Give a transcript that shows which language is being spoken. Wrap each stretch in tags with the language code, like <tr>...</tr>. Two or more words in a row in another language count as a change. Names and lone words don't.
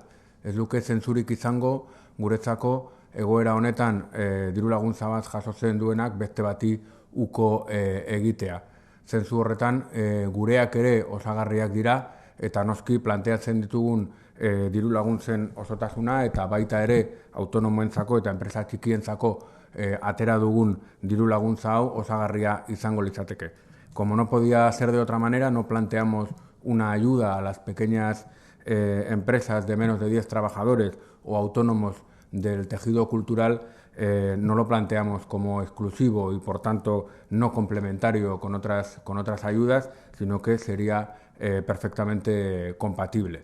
<eu>Ez luke zentzurik izango guretzako egoera honetan diru laguntza bat jasotzen duenak beste bati uko egitea. Zentzu horretan gureak ere osagarriak dira eta noski planteatzen ditugun diru laguntzen osotasuna eta baita ere autonomoentzako eta enpresa txikientzako atera dugun diru laguntza hau osagarria izango litzateke.</eu> <es>Como no podía ser de otra manera, no planteamos una ayuda a las pequeñas empresas de menos de 10 trabajadores o autónomos del tejido cultural, no lo planteamos como exclusivo y por tanto no complementario con otras ayudas, sino que sería perfectamente compatible.</es>